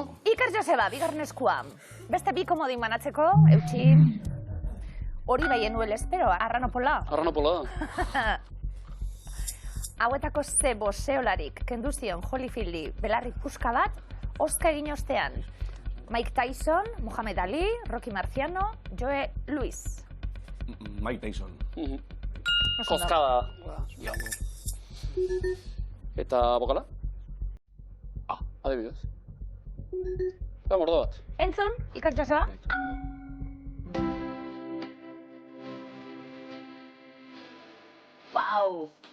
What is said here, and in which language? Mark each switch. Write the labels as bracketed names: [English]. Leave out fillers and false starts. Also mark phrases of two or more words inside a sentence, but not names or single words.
[Basque] Iker Joseba, bigarren eskua. Beste bi komodin banatzeko, eutxi. Hori bai enuel espero, arranopola. Arranopola da. Hauetako ze boseolarik kendu zion Holyfieldi belarri puska bat, oska egin ostean. Mike Tyson, Muhammad Ali, Rocky Marciano, Joe Louis. Mike Tyson. Kozkada. Eta bokala? Adibidez. Eta mordo bat. Entzun, Iker Joseba. Wow!